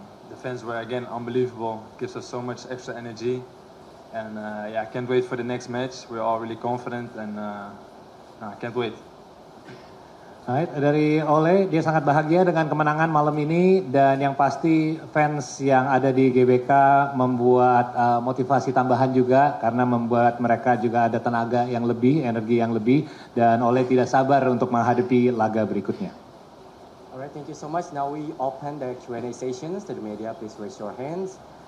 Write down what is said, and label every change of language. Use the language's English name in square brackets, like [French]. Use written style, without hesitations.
[English] The fans were, again, unbelievable. Gives us so much extra energy. And yeah, I can't wait for the next match. We're all really confident, and I can't wait. [Indonesian] Right, dari Ole, dia sangat bahagia dengan kemenangan malam ini, dan yang pasti fans yang ada di GBK membuat motivasi tambahan juga, karena membuat mereka juga ada tenaga yang lebih, energi yang lebih, dan Ole tidak sabar untuk menghadapi laga berikutnya. [English] Alright, thank you so much. Now we open the Q&A sessions to the media. Please raise your hands.